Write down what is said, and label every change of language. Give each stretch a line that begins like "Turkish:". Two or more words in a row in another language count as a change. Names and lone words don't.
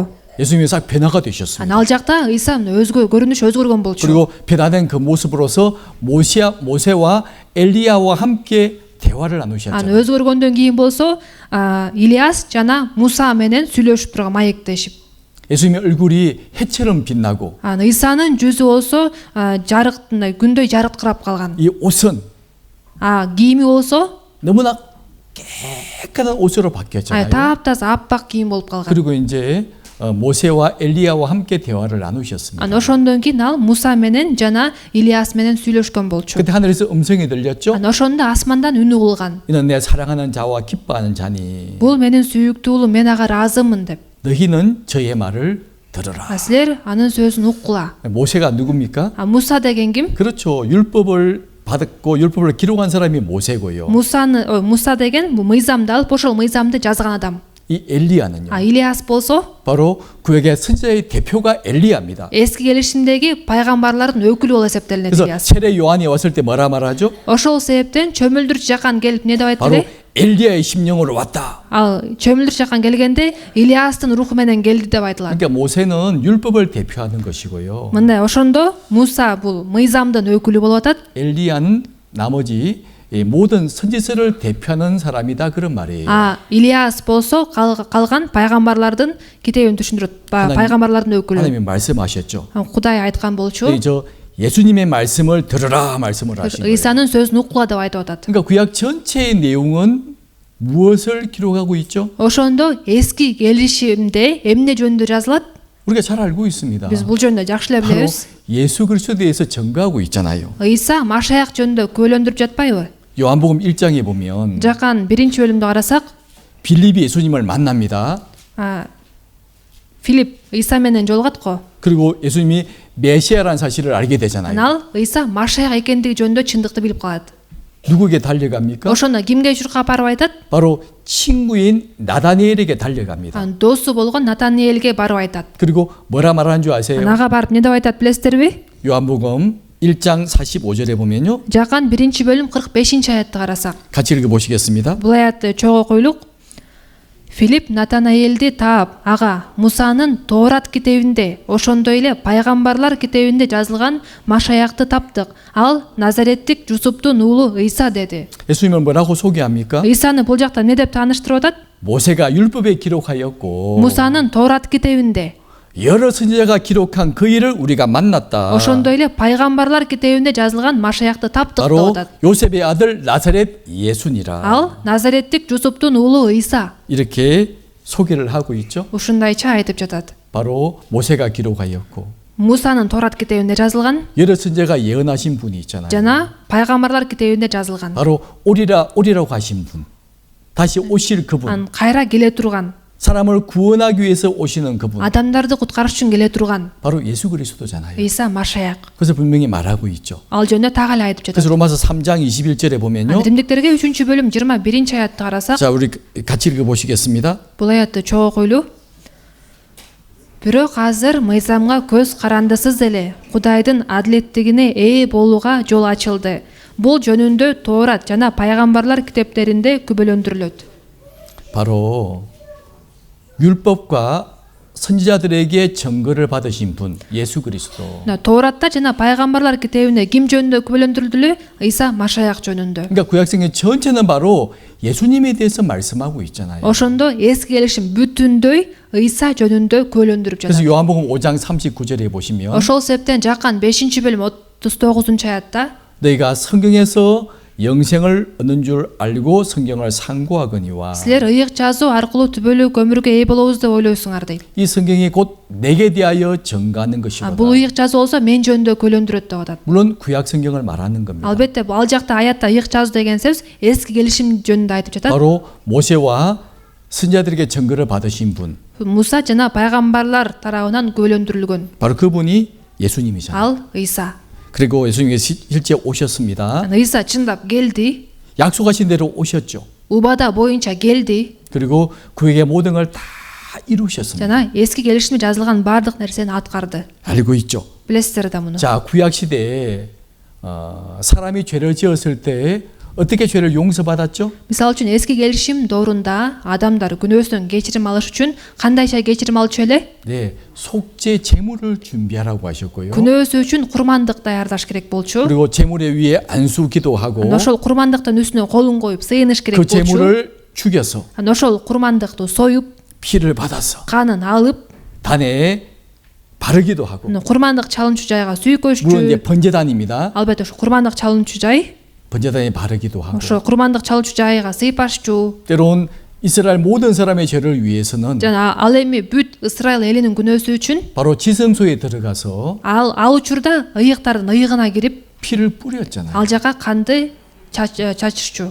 Korean: 예수님이 싹 변화가 되셨습니다.
Kyrgyz: ал жакта ыйса көрүнүш өзгөргөн болчу.
Korean: 그리고 변화된 그 모습으로서 모세와 엘리야와 함께 대화를 나누셨잖아요.
Kyrgyz: өзгөргөндөн кийин болсо Илияс жана Муса менен сүйлөшүп турган маектешип.
Korean: 예수님의 얼굴이 해처럼 빛나고
Kyrgyz: ыйсанын жүзү болсо жарыктындай күндөй жарыткырап калган.
Korean: 이 옷은
Kyrgyz: кийими болсо
Korean: 너무나 깨끗한 옷으로 바뀌었잖아요.
Kyrgyz: таптаза аппак кийим болуп калган.
Korean: 그리고 이제 모세와 엘리야와 함께 대화를 나누셨습니다.
Kyrgyz: ошондон кийин ал Муса менен жана Илияс менен сүйлөшкөн болчу.
Korean: 그때 하늘에서 음성이 들렸죠.
Kyrgyz: ошондо асмандан үнү кылган.
Korean: 이는 내 사랑하는 자와 기뻐하는 자니
Kyrgyz: бул менин сүйүктүү уулум, мен ага ыраазымын деп.
Korean: 너희는 저의 말을 들으라.
Kyrgyz: силер анын сөзүн уккула.
Korean: 모세가 누굽니까?
Kyrgyz: Муса деген ким?
Korean: 그렇죠. 율법을 받았고 율법을 기록한 사람이 모세고요.
Kyrgyz: Муса деген бул мыйзамды алып, ошол мыйзамды жазган адам.
Korean: 이 엘리야는요.
Kyrgyz: Илияс болсо
Korean: 바로 구약의 선지자의 대표가 엘리야입니다.
Kyrgyz: эски келишимдеги пайгамбарлардын өкүлү болуп эсептелинет
Korean: 그래서
Kyrgyz: Илияс.
Korean: 세례 요한이 왔을 때 뭐라 말하죠?
Kyrgyz: ошол себептен чөмүлдүрчү жакан келип эмне деп айтты
Korean: 바로
Kyrgyz: эле?
Korean: 엘리야의 심령으로 왔다.
Kyrgyz: ал чөмүлдүрчү жакан келгенде Илиястын руху менен келди деп айтылат.
Korean: 그러니까 모세는 율법을 대표하는 것이고요.
Kyrgyz: мындай ошондо Муса бул мыйзамдын өкүлү болуп атат.
Korean: 엘리야는 나머지 이 모든 선지서를 대표하는 사람이다 그런 말이에요.
Kyrgyz: Илияс болсо калган пайгамбарлардын китебин түшүндүрөт. пайгамбарлардын өкүлү.
Korean: 하나님이 말씀하셨죠.
Kyrgyz: Кудай айткан болчу.
Korean: 저 예수님의 말씀을 들으라 말씀을 하신 거예요.
Kyrgyz: ыйсанын сөзүн уккула деп айтып атат.
Korean: 그러니까 구약 전체의 내용은 무엇을 기록하고 있죠?
Kyrgyz: ошондо эски келишимде эмне жөнүндө жазылат?
Korean: 우리가 잘 알고 있습니다.
Kyrgyz: биз бул жөнүндө жакшы эле
Korean: 바로
Kyrgyz: билебиз.
Korean: 예수 그리스도에 대해서 증거하고 있잖아요.
Kyrgyz: ыйса Машаяк жөнүндө күбөлөндүрүп жатпайбы?
Korean: 요한복음 1장에 보면
Kyrgyz: жакан 1-бөлүмдө карасак,
Korean: 빌립이 예수님을 만납니다.
Kyrgyz: Филипп ыйса менен жолугат го.
Korean: 그리고 예수님이 메시아라는 사실을 알게 되잖아요.
Kyrgyz: ал ыйса машаяк экендиги жөнүндө чындыкты билип калат.
Korean: 누구에게 달려갑니까?
Kyrgyz: ошондо кимге журкап барып айтат?
Korean: 바로 친구인 나다니엘에게 달려갑니다.
Kyrgyz: досу болгон натаниэлге барып айтат.
Korean: 그리고 뭐라 말하는 줄 아세요?
Kyrgyz: ага барып эмне деп айтат билесиздерби?
Korean: 요한복음 1장 45절에 보면요.
Kyrgyz: жакан 1-бөлүм 45-аятты карасак,
Korean: 같이 읽어보시겠습니다.
Kyrgyz: бул аятты чогуу окуйлук. Филипп Натанаэлди таап, ага Мусанын Тоорат китебинде, ошондой эле пайгамбарлар китебинде жазылган Машаякты таптык. Ал Назареттик Жусуптун уулу Ыйса деди.
Korean: 예수님을 뭐라고 소개합니까?
Kyrgyz: ыйсаны бул жакта эмне деп тааныштырып атат?
Korean: 모세가 율법에 기록하였고
Kyrgyz: Мусанын Тоорат китебинде,
Korean: 여러 선지자가 기록한 그 일을 우리가 만났다.
Kyrgyz: ошондой эле пайгамбарлар китебинде жазылган Машаякты таптык деп
Korean: 바로
Kyrgyz: атат.
Korean: 요셉의 아들 나사렛 예수니라.
Kyrgyz: Ал Назареттик Жусуптун уулу Ыйса.
Korean: 이렇게 소개를 하고 있죠.
Kyrgyz: ушундайча айтып жатат.
Korean: 바로 모세가 기록하였고
Kyrgyz: Мусанын Тоорат китебинде жазылган
Korean: 여러 선지자가 예언하신 분이 있잖아요.
Kyrgyz: жана пайгамбарлар китебинде жазылган.
Korean: 바로 오리라고 하신 분. 다시 오실 그분.
Kyrgyz: ан кайра келе турган,
Korean: 사람을 구원하기 위해서 오시는 그분.
Kyrgyz: адамдарды куткарыш үчүн келе турган
Korean: 바로 예수 그리스도잖아요.
Kyrgyz: ыйса Машаяк.
Korean: 그래서 분명히 말하고 있죠.
Kyrgyz: ал жөнүндө так эле айтып жатат.
Korean: 그래서 로마서 3장 21절에 보면요.
Kyrgyz: римдиктерге 3-бөлүм 21-аятты карасак,
Korean: 자, 우리 같이 읽어 보시겠습니다.
Kyrgyz: бул аятты чогуу окуйлу. Бирок азыр мыйзамга көз карандысыз эле Кудайдын адилеттигине ээ болууга жол ачылды. Бул жөнүндө Тоорат жана пайгамбарлар китептеринде күбөлөндүрүлөт.
Korean: 바로 율법과 선지자들에게 증거를 받으신 분 예수 그리스도.
Kyrgyz: Тооратта жана пайгамбарлар китебинде ким жөнүндө күбөлөндүрүлдүлү? Ыйса Машаяк жөнүндө.
Korean: 그러니까 구약성의 전체는 바로 예수님에 대해서 말씀하고 있잖아요.
Kyrgyz: ошондо эски келишим бүтүндөй ыйса жөнүндө күбөлөндүрүп
Korean: 그래서
Kyrgyz: жатат.
Korean: 요한복음 5장 39절에 보시면
Kyrgyz: ошол себептен жакан 5-бөлүм 39-аятта
Korean: 너희가 성경에서 영생을 얻는 줄 알고 성경을 상고하거니와
Kyrgyz: силер ыйык жазуу аркылуу түбөлүк өмүргө ээ болобуз деп ойлойсуңар дейт.
Korean: 이 성경이 곧 내게 대하여 증가하는 것이로다.
Kyrgyz: бул ыйык жазуу болсо мен жөнүндө күбөлөндүрөт деп атат.
Korean: 물론 구약 성경을 말하는 겁니다.
Kyrgyz: албетте ал жакта аятта ыйык жазуу деген сөз эски келишим жөнүндө айтып жатат.
Korean: 바로 모세와 선지자들에게 증거를 받으신 분.
Kyrgyz: Муса жана пайгамбарлар тарабынан күбөлөндүрүлгөн.
Korean: 바로 그분이 예수님이잖아요.
Kyrgyz: ал ыйса.
Korean: 그리고 예수님이 실제 오셨습니다.
Kyrgyz: ыйса чындап келди.
Korean: 약속하신 대로 오셨죠.
Kyrgyz: убада боюнча келди
Korean: 그리고 그에게 모든 걸 다 이루셨습니다.
Kyrgyz: жана эски келишимде жазылган бардык нерсени аткарды.
Korean: 알고 있죠.
Kyrgyz: билесиздер да муну.
Korean: 자, 구약 시대에 사람이 죄를 지었을 때 어떻게 죄를 용서받았죠?
Kyrgyz: мисалы үчүн эски келишим доорунда адамдар күнөөсүнөн кечирим алыш үчүн кандайча кечирим алчу эле?
Korean: 네, 속죄 제물을 준비하라고 하셨고요.
Kyrgyz: күнөөсү үчүн курмандык даярдаш керек болчу.
Korean: 그리고 제물의 위에 안수 기도하고
Kyrgyz: ошол курмандыктын үстүнө колун коюп сыйыныш керек
Korean: 그
Kyrgyz: болчу.
Korean: 제물을 죽여서
Kyrgyz: ошол курмандыкты союп,
Korean: 피를 받아서
Kyrgyz: канын алып,
Korean: 단에 바르기도 하고.
Kyrgyz: курмандык чалынчу жайга
Korean: 물론 이제
Kyrgyz: сүйкөшчү.
Korean: 번제단입니다.
Kyrgyz: албетте ошо курмандык чалынчу жай,
Korean: 번제단에 바르기도 하고.
Kyrgyz: ошо курмандык чалынчу жайга сыйпашчу.
Korean: 때론 이스라엘 모든 사람의 죄를 위해서는
Kyrgyz: жана ал эми бүт Исраил элинин күнөөсү үчүн
Korean: 바로 지성소에 들어가서
Kyrgyz: ал учурда ыйыктардын ыйыгына кирип,
Korean: 피를 뿌렸잖아요.
Kyrgyz: ал жака канды чачышчу.